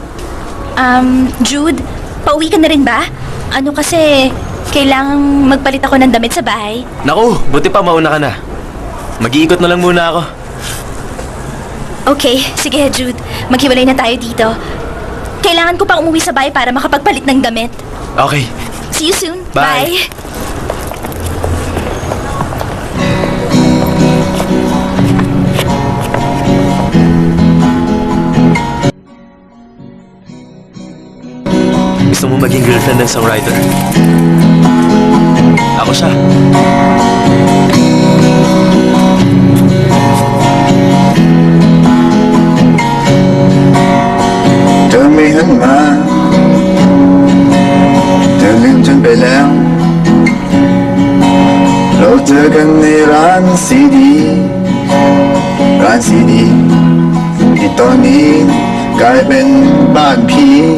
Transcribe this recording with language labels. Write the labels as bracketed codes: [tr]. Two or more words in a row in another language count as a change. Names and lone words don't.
[tl] Jude, pauwi ka na rin ba? Kasi kailangang magpalit ako ng damit sa bahay. Naku, buti pa mauna ka na. Mag-iikot na lang muna ako. Okay, sige Jude. Maghiwalay na tayo dito. Kailangan ko pa umuwi sa bahay para makapagpalit ng damit. Okay. [en] See you soon. Bye. [tl] Gusto mo maging girlfriend ng songwriter? Ako siya. [th] ไม่หันมาเธอลืมฉันไปแล้ว เราเจอกันในร้านซีดีที่ตอนนี้กลายเป็นบ้านผี